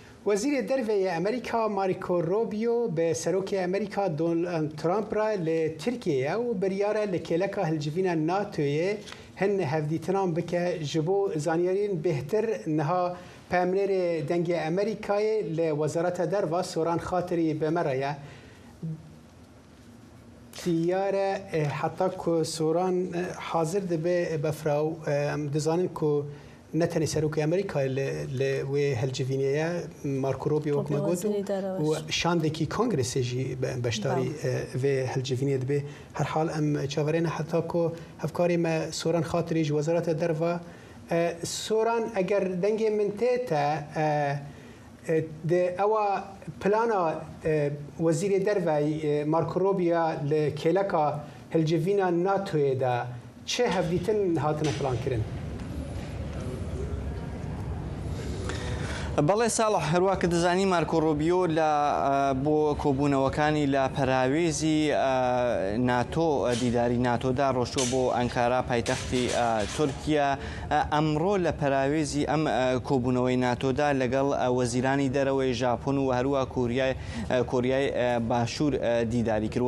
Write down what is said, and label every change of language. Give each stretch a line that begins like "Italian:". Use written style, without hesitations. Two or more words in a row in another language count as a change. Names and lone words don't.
Kurdish: وزیر دروی امریکا مارکو روبیو به سروک امریکا دونالد ترامپ را لترکیه و بریاره لکلکا هلجوینا ناتوی هن هفدیتنام بکه جبو زانیارین بهتر نها پامنر دنگ امریکای لوزارت دروا سوران خاطری بمرایه دیاره حتی که سوران حاضر دبه بفراو دزانن که نتنی سروک امریکا و هلجوینیه مارکو روبیو وکما گوتو و شاندکی کنگرس جی بشتاری و هلجوینیه دبه هر حال ام چاورین حتی که هفکاری ما سوران خاطریج وزارت دروا سوران اگر دنگ منتیتا ده اوا پلانا وزیر دروی مارکو روبیا لکلکا هلجوینا ناتوی دا چه هفدیتن هاتنا پلان کرن؟
Central Kurdish: بەڵێ ساڵح هەروە کە دەزانی مارکۆ ڕۆبیۆ بۆ کۆبوونەوەکانی لە پەراوێزی ناتۆ دیداری ناتۆدا ڕۆشتووە بۆ ئەنکارا پایتەختی تورکیا ئەمڕۆ لە پەراوێزی ئەم کۆبوونەوەی ناتۆدا لەگەڵ وەزیرانی دەرەوەی ژاپۆن و هەروە کۆریای باشوور دیداری کرد.